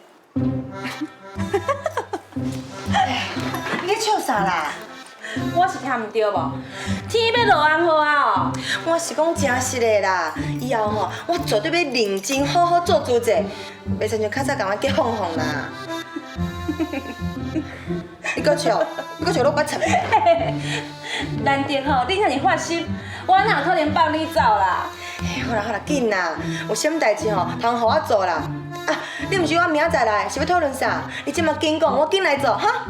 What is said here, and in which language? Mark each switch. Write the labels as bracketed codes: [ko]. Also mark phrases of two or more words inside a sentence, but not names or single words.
[nan] 你咧笑啥啦？我是听唔对无？天要落红雨啊哦！我是讲真实的啦，以后吼，我绝对要认真好好做主者，袂亲像较早共我结哄哄啦。你搁笑，你搁笑落骨插。难得吼，你遐尼发心，我哪可能放你走啦？好啦好啦，紧啦，有啥物代志吼，通互我做啦。啊，你毋是我明仔来是要讨论啥？你即马紧讲，我紧来做哈。